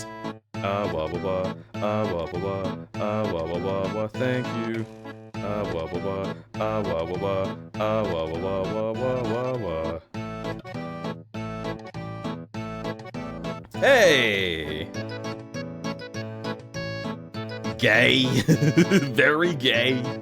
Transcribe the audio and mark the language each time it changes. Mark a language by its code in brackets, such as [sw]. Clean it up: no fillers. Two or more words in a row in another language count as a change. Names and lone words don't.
[en] Ah wah wah wah, ah wah wah wah, ah wah wah wah wah, thank you. Ah wah wah wah, ah wah wah wah, ah wah wah wah wah wah wah wah. Hey! Gay. Very gay.